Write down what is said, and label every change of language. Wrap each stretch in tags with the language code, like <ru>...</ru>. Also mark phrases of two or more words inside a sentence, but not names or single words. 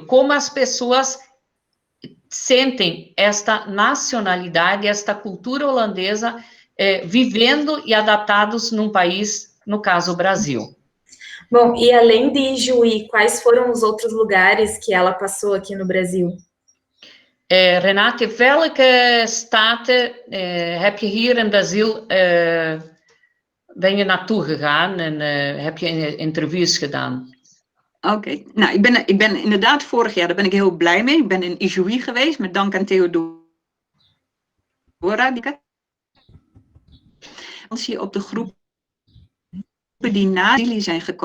<pt>Como as pessoas sentem esta nacionalidade, esta cultura holandesa, vivendo e adaptados num país, no caso, o Brasil. Bom, e além de Ijuí, quais foram os outros lugares que ela passou aqui no Brasil?</pt> <nl>Renate, welke staten heb je hier in Brasil... ben je naartoe gegaan en heb je interviews gedaan? Oké, nou, ik ben inderdaad vorig jaar, daar ben ik heel blij mee. Ik ben in Ijuí geweest, met dank aan Theodora. Die op de groepen die na Brazilië zijn gekomen.</nl>